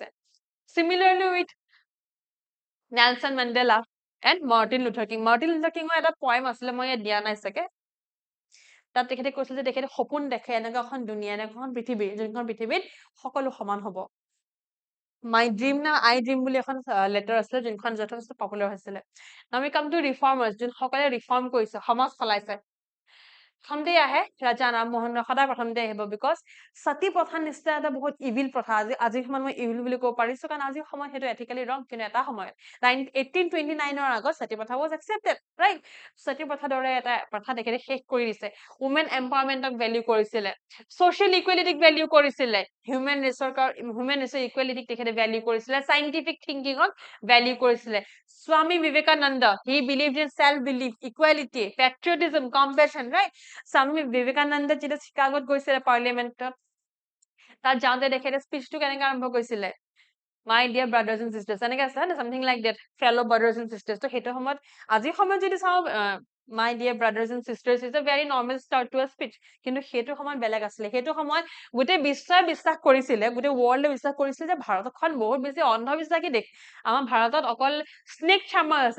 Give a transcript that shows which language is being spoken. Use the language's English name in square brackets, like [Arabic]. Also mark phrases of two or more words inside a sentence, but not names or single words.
[English] Similarly with নেলছন মেণ্ডেলা and মাৰ্টিন লুথাৰ কিং। [Assamese] মাৰ্টিন লুথাৰ কিঙৰ এটা পয়েম আছিলে, মই ইয়াত দিয়া নাই চাগে। তাত তেখেতে কৈছিল যে তেখেতে সপোন দেখে এনেকুৱা এখন দুনিয়া, এনেকুৱা এখন পৃথিৱী, যোনখন পৃথিৱীত সকলো সমান হ'ব। [English] my dream [Assamese] না [English] I dream [Assamese] বুলি এখন লেটাৰ আছিলে, যোনখন যথেষ্ট পপুলাৰ হৈছিলে। [English] Now we come to reformers, [Assamese] যোনসকলে ৰিফৰ্ম কৰিছে, সমাজ সলাইছে। প্ৰথমতে আহে ৰাজা ৰামমোহন ৰায়, সদায় প্ৰথমতে আহিব, বিকজ সতী প্ৰথা নিচিনা এটা বহুত ইভিল প্ৰথা, আজিৰ সময়ত মই ইভিল বুলি ক'ব পাৰিছো, কাৰণ আজিৰ সময়ত সেইটো [English] ethically wrong, [Assamese] কিন্তু এটা সময়ত 1829 আগত সতী প্ৰথা [English] was accepted, right? [Assamese] সতী প্ৰথাৰ দৰে এটা প্ৰথা তেখেতে শেষ কৰি দিছে। [English] women empowerment [Assamese] ভেলিউ কৰিছিলে, [English] social equality [Assamese] ভেলিউ কৰিছিলে, [English] human race equality [Assamese] তেখেতে ভেলিউ কৰিছিলে, [English] scientific thinking [Assamese] ভেলিউ কৰিছিলে। স্বামী বিবেকানন্দ, [English] He believed in self belief, Equality, patriotism, compassion, right? [Assamese] স্বামী বিবেকানন্দ যেতিয়া চিকাগোত গৈছিলে পাৰ্লিয়ামেণ্টত, তাত যাওঁতে তেখেতে স্পীচটো কেনেকে আৰম্ভ কৰিছিলে? [English] My dear brothers and sisters, [Assamese] এনেকে আছে না, [English] something like that, fellow brothers and sisters. [Assamese] তো সেইটো সময়ত, আজিৰ সময়ত যদি চাওঁ, [English] My dear brothers and sisters is a very normal start to a speech, [Assamese] কিন্তু সেইটো সময়ত বেলেগ আছিলে। সেইটো সময়ত গোটেই বিশ্বই বিশ্বাস কৰিছিলে, গোটেই ৱৰ্ল্ডে বিশ্বাস কৰিছিলে যে ভাৰতখন বহুত বেছি অন্ধবিশ্বাসী দেশ। আমাৰ ভাৰতত অকল [English] snake charmer [Assamese] আছে।